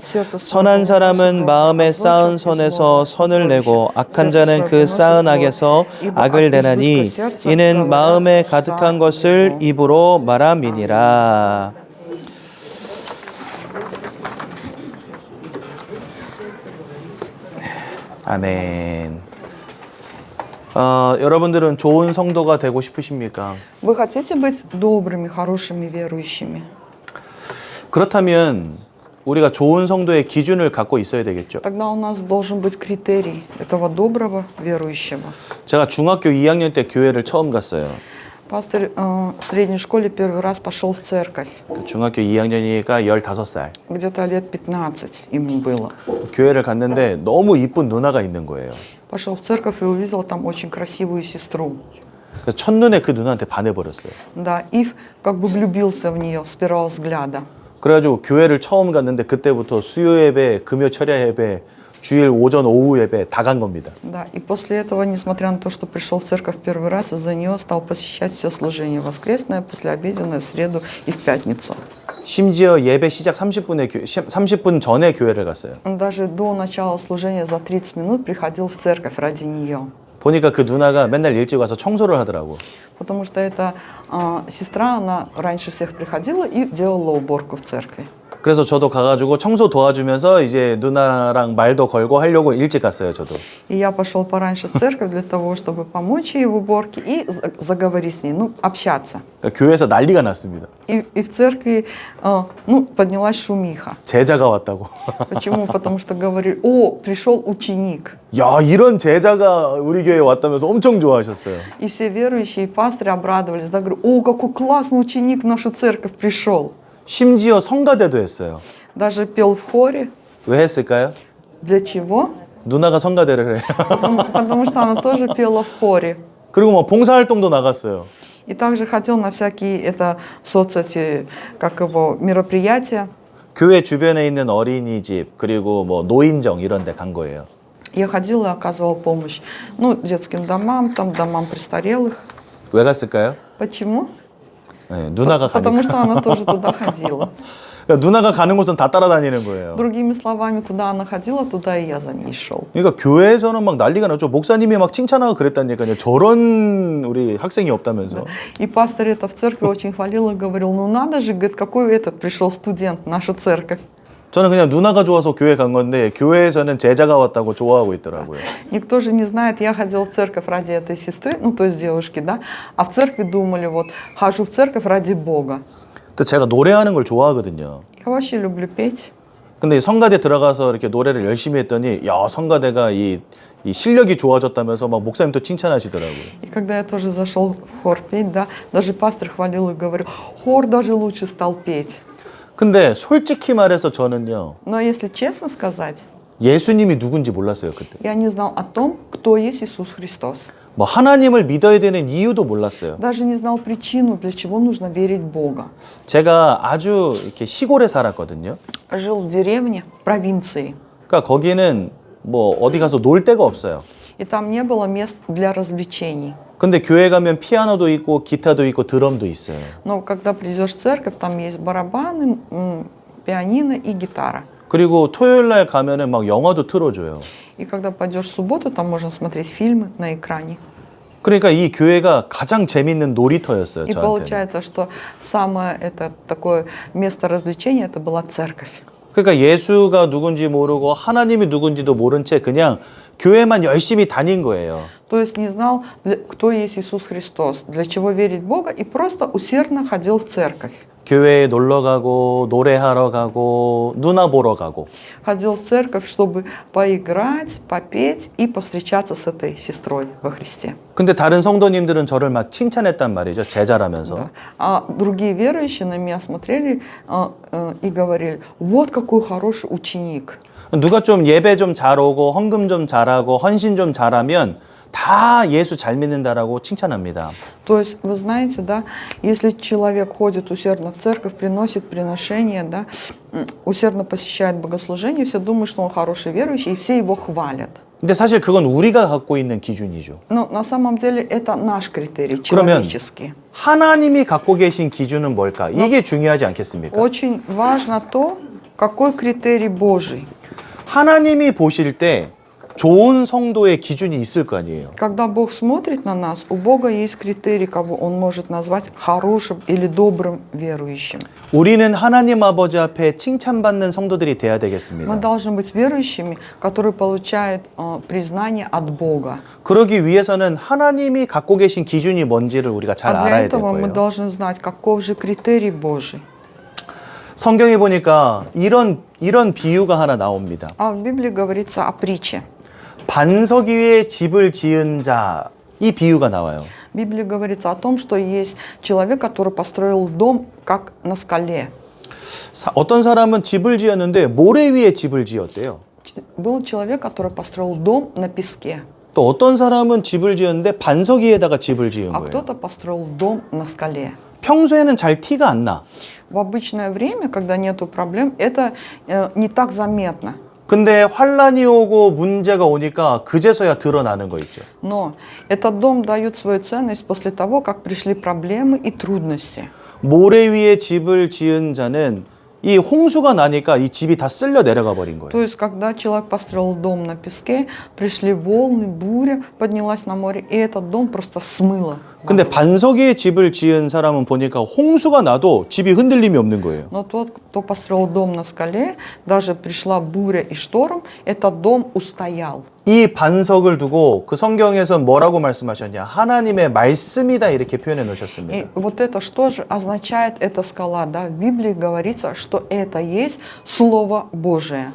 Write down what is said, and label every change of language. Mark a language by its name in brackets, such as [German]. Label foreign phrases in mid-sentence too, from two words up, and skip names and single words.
[Korean] 선한 사람은 마음에 쌓은 선에서 선을 내고 악한 자는 그 쌓은 악에서 악을 내나니 이는 마음에 가득한 것을 입으로 말함이니라. 아멘. 여러분들은 좋은 성도가 되고 싶으십니까? [Russian] Вы хотите быть добрыми, хорошими верующими? [Korean] 그렇다면 우리가 좋은 성도의 기준을 갖고 있어야 되겠죠. [Russian] Тогда у нас должен быть критерий этого доброго верующего. [Korean] 제가 중학교 2학년 때 교회를 처음 갔어요. [Russian] Пастор в средней школе первый раз пошел в церковь. [Korean] 중학교 2학년이니까 15살. [Russian] Где-то лет 15 ему было. [Korean] 교회를 갔는데 너무 이쁜 누나가 있는 거예요. [Russian] Пошел в церковь и увидел там очень красивую сестру. [Korean] 그래서 첫눈에 그 누나한테 반해버렸어요. [Russian] Да, и как бы влюбился в нее с первого взгляда. [Korean] 그래가지고 교회를 처음 갔는데 그때부터 수요 예배, 금요 철야 예배, 주일 오전 오후 예배 다 간 겁니다. [Russian] Да, и после этого, несмотря на то, что пришел в церковь первый раз, из-за нее стал посещать все служения: воскресное, послеобеденное, среду и в пятницу. [Korean] 심지어 예배 시작 30분 전에 교회를 갔어요. [Russian] Он даже до начала служения за 30 минут приходил в церковь ради нее. [Korean] 보니까 그 누나가 맨날 일찍 와서 청소를 하더라고. [Russian] Потому что эта сестра, она раньше всех приходила и делала уборку в церкви. [Korean] 그래서 저도 가가지고 청소 도와주면서 이제 누나랑 말도 걸고 하려고 일찍 갔어요, 저도. [Russian] И я пошел пораньше в церковь для того, чтобы помочь ей в уборке и заговорить с ней, ну, общаться. [Korean] 교회에서 난리가 났습니다. [Russian] И в церкви, ну, поднялась шумиха. [Korean] 제자가 왔다고. [Russian] Почему? Потому что говорили: о, пришел ученик. [Korean] 야, 이런 제자가 우리 교회에 왔다면서 엄청 좋아하셨어요. [Russian] И все верующие, и пастырь обрадовались, да, говорю: о, какой классный ученик в нашу церковь пришел. [Korean] 심지어 성가대도 했어요. [Russian] Даже пел в хоре. [Korean] 왜 했을까요? [Russian] Для чего? [Korean] 누나가 성가대를 해요. [Russian] Потому что она тоже пела в хоре. [Korean] 그리고 뭐 봉사활동도 나갔어요. [Russian] И также ходил на всякие соцсети, как его, мероприятия. [Korean] 교회 주변에 있는 어린이집 그리고 뭐 노인정 이런 데 간 거예요. [Russian] Я ходила и оказывала помощь, ну, детским домам, там, домам престарелых. [Korean] 왜 갔을까요? [Russian] Почему? [Korean] 네, 누나가 [Russian] Потому [Korean] 가니까. [Russian] что она тоже туда ходила. [Korean] 그러니까 누나가 가는 곳은 다 따라다니는 거예요. [Russian] Другими словами, куда она ходила, туда и я за ней шел. [Korean] 그러니까 교회에서는 막 난리가 났죠. 목사님이 막 칭찬하고 그랬다니까요. 저런 우리 학생이 없다면서. [Russian] И пастор это в церкви очень хвалил и говорил: ну надо же, говорит, какой этот пришел студент в нашу церковь. [Korean] 저는 그냥 누나가 좋아서 교회 간 건데 교회에서는 제자가 왔다고 좋아하고 있더라고요. [Russian] Никто же не знает, я ходил в церковь ради этой сестры, ну то есть девушки, да, а в церкви думали, вот, хожу в церковь ради Бога. [Korean] 또 제가 노래하는 걸 좋아하거든요. [Russian] Я вообще люблю петь. [Korean] 근데 성가대 들어가서 이렇게 노래를 열심히 했더니 야 성가대가 이 실력이 좋아졌다면서 막 목사님도 칭찬하시더라고요. [Russian] И когда я тоже зашел в хор петь, да, даже пастор хвалил и говорил, хор даже лучше стал петь. [Korean] 근데 솔직히 말해서 저는요. [Russian] Но если честно сказать, [Korean] 예수님이 누군지 몰랐어요 그때. [Russian] я не знал о том, кто есть Иисус Христос. [Korean] 뭐 하나님을 믿어야 되는 이유도 몰랐어요. [Russian] Даже не знал причину, для чего нужно верить в Бога. [Korean] 제가 아주 이렇게 시골에 살았거든요. [Russian] Жил в деревне, в провинции, [Korean] 그러니까 거기는 뭐 어디 가서 놀 데가 없어요. [Russian] и там не было мест для развлечений. [Korean] 근데 교회 가면 피아노도 있고 기타도 있고 드럼도 있어요. [Russian] Но когда придешь в церковь, там есть барабаны, пианино и гитара. [Korean] 그리고 토요일 날 가면은 막 영화도 틀어줘요. [Russian] И когда пойдешь в субботу, там можно смотреть фильмы на экране. [Korean] 그러니까 이 교회가 가장 재밌는 놀이터였어요, [Russian] И [Korean] 저한테. [Russian] получается, что самое это такое место развлечения, это была церковь. [Korean] 그러니까 예수가 누군지 모르고 하나님이 누군지도 모른 채 그냥 교회만 열심히 다닌 거예요. [Russian] То есть не знал, кто есть Иисус Христос, для чего верить в Бога, и просто усердно ходил в церковь. [Korean] 교회에 놀러 가고 노래하러 가고 누나 보러 가고. [Russian] Ходил в церковь, чтобы поиграть, попеть и повстречаться с этой сестрой во Христе. [Korean] 근데 다른 성도님들은 저를 막 칭찬했단 말이죠. 제자라면서. [Russian] Да. А другие верующие на меня смотрели и говорили, вот какой хороший ученик. [Korean] 누가 좀 예배 좀 잘 오고 헌금 좀 잘하고 헌신 좀 잘하면 다 예수 잘 믿는다라고 칭찬합니다. [Russian] То есть, вы знаете, да, если человек ходит усердно в церковь, приносит приношения, да, усердно посещает богослужение, все думают, что он хороший верующий, и все его хвалят. [Korean] 근데 사실 그건 우리가 갖고 있는 기준이죠. [Russian] Но на самом деле это наш критерий, [Korean] 그러면 [Russian] человеческий. [Korean] 하나님이 갖고 계신 기준은 뭘까? 이게 중요하지 않겠습니까? [Russian] Очень важно то, какой критерий Божий. [Korean] 하나님이 보실 때 좋은 성도의 기준이 있을 거 아니에요. [Russian] Когда Бог смотрит на нас, у Бога есть критерий, кого Он может назвать хорошим или добрым верующим. [Korean] 우리는 하나님 아버지 앞에 칭찬받는 성도들이 돼야 [Russian] Мы [Korean] 되겠습니다. [Russian] должны быть верующими, которые получают признание от Бога. [Korean] 그러기 위해서는 하나님이 갖고 계신 기준이 뭔지를 우리가 잘 [Russian] А для [Korean] 알아야 될 [Russian] этого мы [Korean] 거예요. [Russian] должны знать, каков же критерий Божий. [Korean] 성경에 보니까 이런 비유가 하나 나옵니다. [Russian] А в Библии говорится о притче. [Korean] 반석 위에 집을 지은 자, 이 비유가 나와요. [Russian] В Библии говорится о том, что есть человек, который построил дом как на скале. [Korean] 어떤 사람은 집을 지었는데 모래 위에 집을 지었대요. [Russian] Был человек, который построил дом на песке, [Korean] 또 어떤 사람은 집을 지었는데 반석 위에다가 집을 지은 [Russian] а [Korean] 거예요. [Russian] кто-то построил дом на скале. [Korean] 평소에는 잘 티가 안 나. [Russian] В обычное время, когда нету проблем, это не так заметно. [Korean] 근데 환란이 오고 문제가 오니까 그제서야 드러나는 거 있죠. [Russian] Но этот дом дает свою ценность после того, как пришли проблемы и трудности. [Korean] 모래 위에 집을 지은 자는 이 홍수가 나니까 이 집이 다 쓸려 내려가 버린 거예요. [Russian] То есть, когда человек построил дом на песке, пришли волны, буря поднялась на море, и этот дом просто смыло. [Korean] 근데 반석 위에 집을 지은 사람은 보니까 홍수가 나도 집이 흔들림이 없는 거예요. [Russian] Но тот, кто построил дом на скале, даже пришла буря и шторм, этот дом устоял. [Korean] 이 반석을 두고 그 성경에서 뭐라고 말씀하셨냐? 하나님의 말씀이다 이렇게 표현해 놓으셨습니다. [Russian] И вот это что же означает эта скала? Да? В Библии говорится, что это есть Слово Божие.